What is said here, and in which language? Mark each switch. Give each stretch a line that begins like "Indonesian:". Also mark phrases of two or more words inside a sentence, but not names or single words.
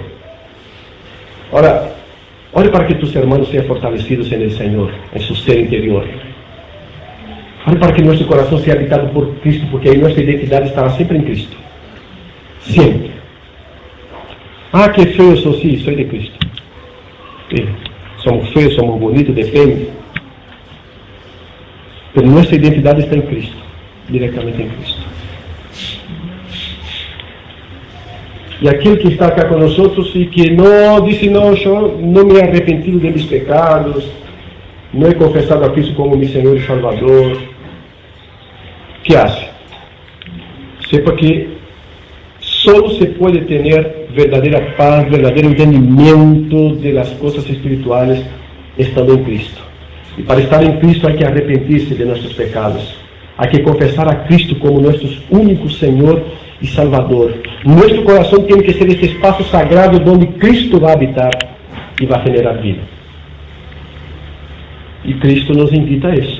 Spanish: Ahora, ore para que tus hermanos sean fortalecidos en el Señor, en su ser interior. Ore para que nuestro corazón sea habitado por Cristo, porque ahí nuestra identidad estará siempre en Cristo.
Portuguese: Siempre. Ah, que feio eu sou, sim, sou de Cristo. Somos feios, somos bonitos, depende. Mas nossa identidade está em Cristo, diretamente em Cristo. E aquele que está cá conosco e que não disse: não, eu não me arrependido de meus pecados, não he confessado a Cristo como meu Senhor e Salvador, que hace?
Spanish: Sepa que solo se
Portuguese: pode ter verdadeira paz, verdadeiro entendimento
Spanish: de las cosas espirituales
Portuguese: estando em Cristo. E para estar em Cristo há que arrepentir-se de nossos pecados. Há que confessar a Cristo como nosso único Senhor e Salvador. Nosso coração tem que ser esse espaço sagrado onde Cristo vai habitar e vai generar vida. E Cristo nos invita a isso.